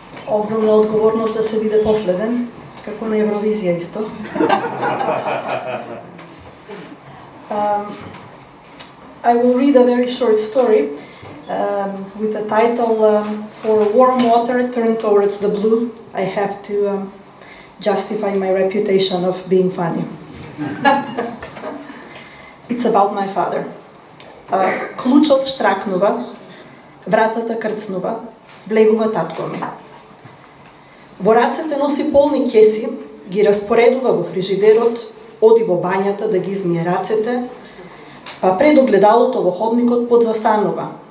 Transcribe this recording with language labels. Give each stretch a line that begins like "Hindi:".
Macedonian: Огромна одговорност да се биде последен, како на Евровизија исто.
English: I will read a very short story with the title For Warm Water Turned Towards the Blue. I have to justify my reputation of being funny. It's about my father.
Macedonian: Клучот штракнува, вратата крцнува, влегува татко ми. Во рацете носи полни кеси, ги распоредува во фрижидерот, оди во бањата да ги измие рацете, па пред огледалото во ходникот подзастанува.